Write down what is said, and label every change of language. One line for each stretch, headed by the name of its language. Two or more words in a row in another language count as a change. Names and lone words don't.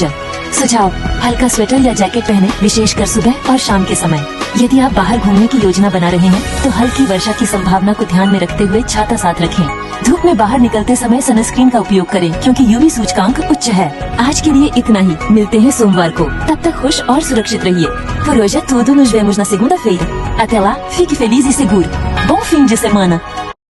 Hindi: सुझाव: हल्का स्वेटर या जैकेट पहने, विशेषकर सुबह और शाम के समय। यदि आप बाहर घूमने की योजना बना रहे हैं, तो हल्की वर्षा की संभावना को ध्यान में रखते हुए छाता साथ रखें। धूप में बाहर निकलते समय सनस्क्रीन का उपयोग करें, क्योंकि यूवी सूचकांक उच्च है। आज के लिए इतना ही। मिलते हैं सोमवार को। तब तक खुश और सुरक्षित रहिए।
Portuguese: Por hoje é tudo. Nos vemos na segunda-feira. Até lá, fique feliz e seguro. Bom fim de semana.